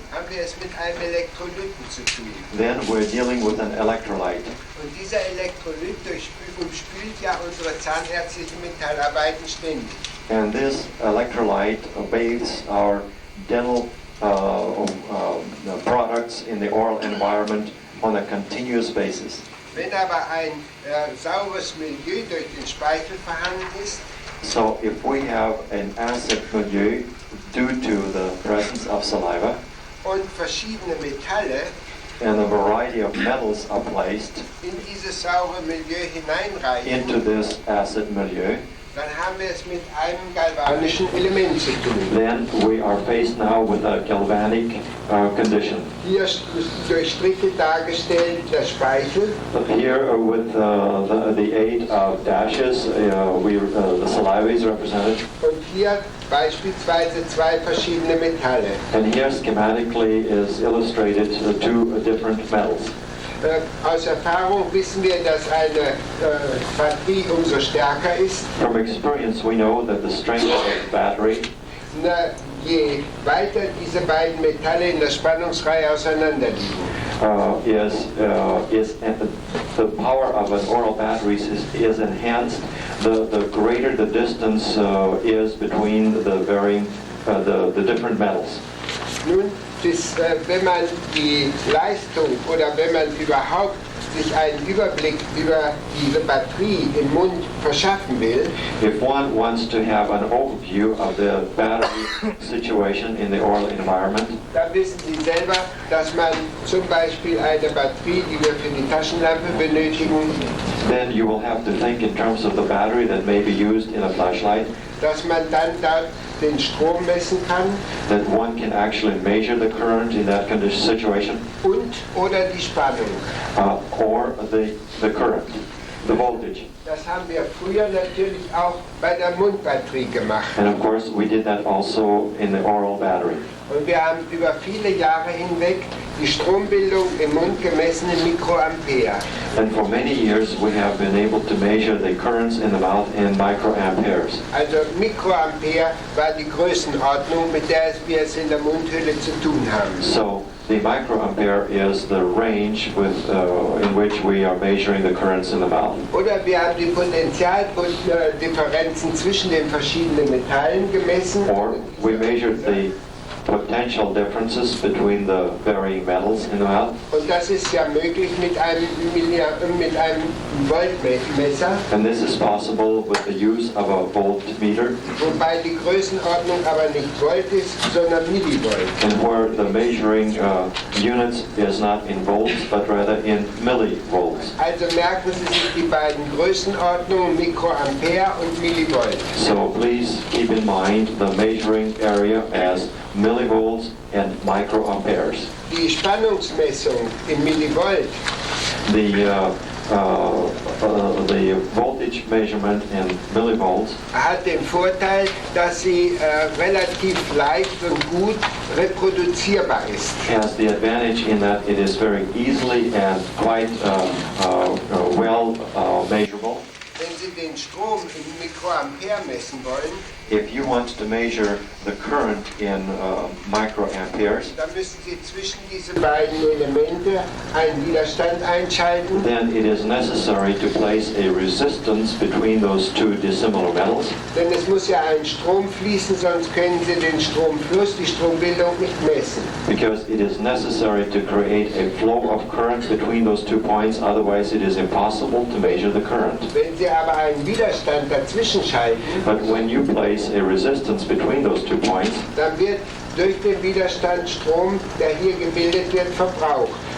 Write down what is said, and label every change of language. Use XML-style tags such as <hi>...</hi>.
<de>haben wir es mit einem Elektrolyten zu tun.</de> <en>then we're dealing with an electrolyte.</en> <de>Und dieser Elektrolyt umspült ja unsere zahnärztlichen Metallarbeiten ständig.</de> <en>And this electrolyte bathes our dental products in the oral environment on a continuous basis.</en> <de>Wenn aber ein sauberes Milieu durch den Speichel vorhanden ist,</de> <en>So if we have an acid milieu due to the presence of saliva</en> <de>und verschiedene Metalle</de> <en>and a variety of metals are placed</en> <de>in dieses saure Milieu hineinreichen,</de> <en>into this acid milieu,</en> <de>dann haben wir es mit einem galvanischen Element zu tun.</de> <en>then we are faced now with a galvanic condition.</en> <de>Hier ist durch Stricke dargestellt der Speichel</de> <en>Here with the 8 dashes, the saliva is represented.</en> <de>und hier beispielsweise zwei verschiedene Metalle.</de> <en>And here schematically is illustrated the two different metals.</en> <de>Aus Erfahrung wissen wir, dass eine Batterie umso stärker ist,</de> <en>From experience we know that the strength of the battery,</en> <de>je weiter diese beiden Metalle in der Spannungsreihe auseinander liegen.</de> <en>the power of an oral battery is enhanced the greater the distance is between the varying the different metals.</en> <de>Nun, wenn man die Leistung oder wenn man überhaupt sich einen Überblick über diese Batterie im Mund verschaffen will,</de> <en>If one wants to have an overview of the battery situation in the oral environment,</en> <de>dann wissen Sie selber, dass man zum Beispiel eine Batterie, die wir für die Taschenlampe benötigen,</de> <en>then you will have to think in terms of the battery that may be used in a flashlight,</en> <de>dass man dann dort den Strom messen kann</de> <en>that one can actually measure the current in that situation,</en> <de>und oder die Spannung.</de> <en>or the current, the voltage.</en> <de>Das haben wir früher natürlich auch bei der Mundbatterie gemacht.</de> <en>And of course we did that also in the oral battery.</en> <de>Und wir haben über viele Jahre hinweg die Strombildung im Mund gemessen in Mikroampere.</de> <en>And for many years we have been able to measure the currents in the mouth in microamperes.</en> <de>Also Mikroampere war die Größenordnung, mit der wir es in der Mundhülle zu tun haben.</de> <en>So the microampere is the range in which we are measuring the currents in the mouth.</en> <de>Oder wir haben die Potentialdifferenzen zwischen den verschiedenen Metallen gemessen.</de> <en>Or we measured the potential differences between the varying metals in the mouth.</en> <de>Und das ist ja möglich mit einem Voltmesser,</de> <en>And this is possible with the use of a voltmeter,</en> <de>wobei die Größenordnung aber nicht Volt ist, sondern Millivolt.</de> <en>and where the measuring units is not in volts but rather in millivolts.</en> <de>Also merken Sie sich die beiden Größenordnungen, Mikroampere und Millivolt.</de> <en>So please keep in mind the measuring area as millivolts and microamperes.</en> <de>Die Spannungsmessung in Millivolt</de> <en>The voltage measurement in millivolts</en> <de>hat den Vorteil, dass sie relativ leicht und gut reproduzierbar ist.</de> <en>has the advantage in that it is very easily and quite well measurable.</en> <de>Wenn Sie den Strom in Mikroampere messen wollen,</de> <en>If you want to measure the current in microamperes,</en> <de>dann müssen Sie zwischen diese beiden Elemente einen Widerstand einschalten.</de> <en>then it is necessary to place a resistance between those two dissimilar metals,</en> <de>Denn es muss ja ein Strom fließen, sonst können Sie den Stromfluss, die Strombildung nicht messen.</de> <en>because it is necessary to create a flow of current between those 2 points, otherwise it is impossible to measure the current.</en> <de>Wenn Sie aber einen Widerstand dazwischen schalten,</de> <en>But when you place a resistance between those 2 points,</en> <de>dann wird durch den Widerstand Strom, der hier gebildet wird, verbraucht.</de>